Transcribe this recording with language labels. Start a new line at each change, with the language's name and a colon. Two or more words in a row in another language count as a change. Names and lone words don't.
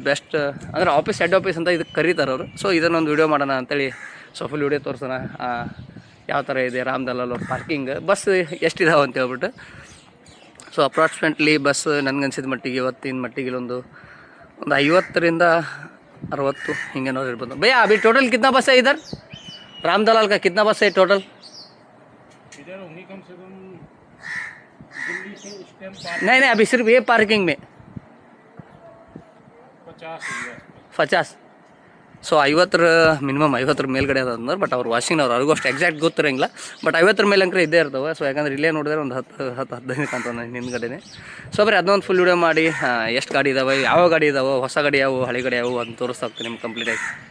Kannada: ಬೆಸ್ಟ್ ಅಂದರೆ
English: head office
Kannada: ಅಂತ ಇದಕ್ಕೆ ಕರೀತಾರೆ ಅವರು. ಸೊ ಇದನ್ನೊಂದು ವೀಡಿಯೋ ಮಾಡೋಣ ಅಂತೇಳಿ ಸೊ
English: full video
Kannada: ತೋರಿಸೋಣ. ಯಾವ ಥರ ಇದೆ ರಾಮ್ ದಲಾಲ್ ಅವ್ರ ಪಾರ್ಕಿಂಗ್, ಬಸ್ ಎಷ್ಟಿದಾವೆ ಅಂತ ಹೇಳ್ಬಿಟ್ಟು.
English: so approximately bus
Kannada: ನನಗನ್ಸಿದ ಮಟ್ಟಿಗೆ ಇವತ್ತಿನ ಮಟ್ಟಿಗೆ ಒಂದು 50ರಿಂದ 60 ಹಿಂಗೇನೋ ಇರ್ಬೋದು.
Hindi: ಭಯ್ಯ अभी टोटल कितना बस है इधर? राम दलाल का कितना बस है टोटल? इधर होंगी कम से कम दिल्ली से इस टाइम नहीं अभी सिर्फ ये पार्किंग में 50.
Kannada: ಸೊ 50 ಮಿನಿಮಮ್ 50 ಮೇಲ್ಗಡೆ ಅದ ಅಂದ್ರೆ. ಬಟ್ ಅವ್ರು ವಾಷಿಂಗ್ನವ್ರು ಅವ್ರಿಗೂ ಅಷ್ಟು ಎಕ್ಸಾಕ್ಟ್ ಗೊತ್ತಿರಂಗಿಲ್ಲ. ಬಟ್ 50 ಮೇಲೆ ಅಂಕರೆ ಇದ್ದೇ ಇರ್ತವೆ. ಸೊ ಯಾಕಂದ್ರೆ ಇಲ್ಲೇ ನೋಡಿದ್ರೆ ಒಂದು 10-15 ಕಾಣ್ತಾವೆ ಹಿಂದ್ಗಡೆನೆ. ಸೊ ಬರೀ ಅದನ್ನೊಂದು
English: full video
Kannada: ಮಾಡಿ ಎಷ್ಟು ಗಾಡಿ ಇದಾವೆ, ಯಾವ ಗಾಡಿ ಇದಾವೆ, ಹೊಸ ಗಾಡಿ ಯಾವುವು, ಹಳೆ ಗಾಡಿ ಯಾವುವು ಅಂತ ತೋರಿಸ್ತಾ ಹೋಗ್ತೀನಿ ನಿಮ್ಗೆ ಕಂಪ್ಲೀಟಾಗಿ.